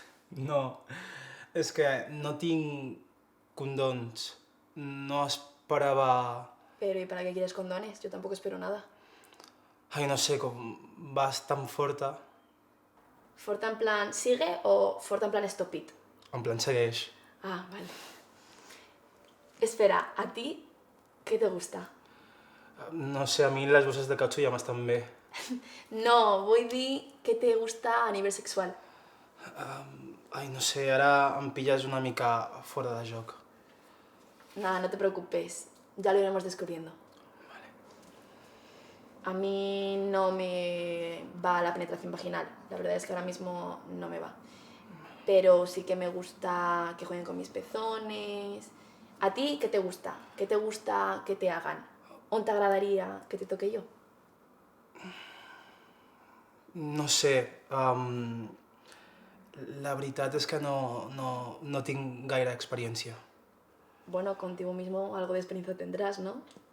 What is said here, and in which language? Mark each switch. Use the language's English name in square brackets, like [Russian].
[Catalan] No, és que no tinc condons. No esperava... [Spanish] Pero ¿y para qué quieres condones? Yo tampoco espero nada. [Catalan] Ai, no sé, com vas tan forta, [Spanish] ¿Forta en plan sigue o Forta en plan [English] stop it? [Catalan] en plan segueix. [Spanish] Ah, vale. Espera, ¿a ti qué te gusta? [Catalan] No sé, a mi les bosses de cautxú ja m'estan bé. [Spanish] No, voy a decir qué te gusta a nivel sexual. [Catalan] Ai, no sé, ara em pilles una mica fora de joc. [Spanish] Nada, no te preocupes, ya lo iremos descubriendo. Vale. A mí no me va la penetración vaginal, la verdad es que ahora mismo no me va. Pero sí que me gusta que jueguen con mis pezones. ¿A ti qué te gusta? ¿Qué te gusta que te hagan? ¿On te agradaría que te toque yo? [Catalan] No sé, la veritat és que no tinc gaire experiència. [Spanish] Bueno, contigo mismo algo de experiencia tendrás, ¿no?